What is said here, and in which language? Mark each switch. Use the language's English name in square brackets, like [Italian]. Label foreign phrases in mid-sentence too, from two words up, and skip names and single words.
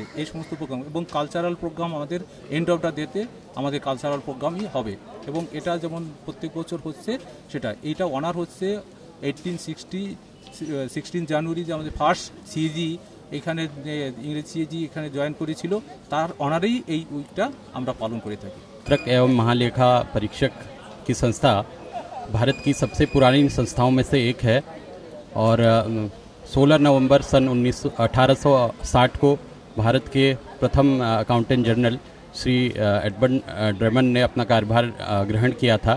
[Bangla] এই সমস্ত প্রোগ্রাম এবং [English] cultural program [Bangla] আমাদের [English] end of the day [Bangla] আমাদের [English] cultural program [Bangla] হবে এবং এটা যেমন প্রত্যেক বছর হচ্ছে সেটা এইটা অনার হচ্ছে 16 জানুয়ারি যে আমাদের [English] first CG [Bangla] এখানে ইংরেজি সিজি এখানে জয়েন করেছিল, তার অনারেই এই উইকটা আমরা পালন করে থাকি। [Hindi] एवं महालेखा परीक्षक की संस्था भारत की सबसे पुरानी संस्थाओं में से एक है और 16 नवंबर सन 1860 को भारत के प्रथम [English] accountant general [Hindi] श्री एडवर्ड ड्रेमन ने अपना कार्यभार ग्रहण किया था।